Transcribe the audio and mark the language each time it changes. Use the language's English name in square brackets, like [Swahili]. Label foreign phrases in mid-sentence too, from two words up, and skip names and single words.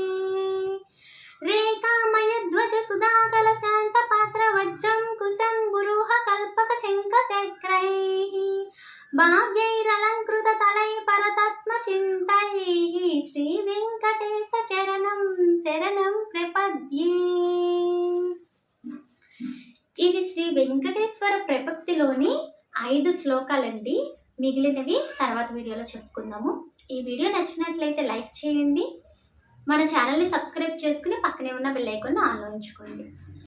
[Sanskrit] रेखामय ध्वज सुधाकल शांत पात्र वज्रं कुशं गुरुः कल्पक चंक शक्रैः भाग्यैरलंकृत तलै परतत्म चिन्तैः श्री वेंकटेश चरणं शरणं प्रपद्ये। [Telugu] ఇవి శ్రీ వెంకటేశ్వర ప్రపత్తిలోని 5 శ్లోకాలండి. మిగిలినవి తర్వాత వీడియోలో చెప్పుకుందాము. ఈ వీడియో నచ్చినట్లయితే లైక్ చేయండి. మన ఛానల్ని సబ్స్క్రైబ్ చేసుకుని పక్కనే ఉన్న బెల్ ఐకాన్ ఆన్లో ఉంచుకోండి.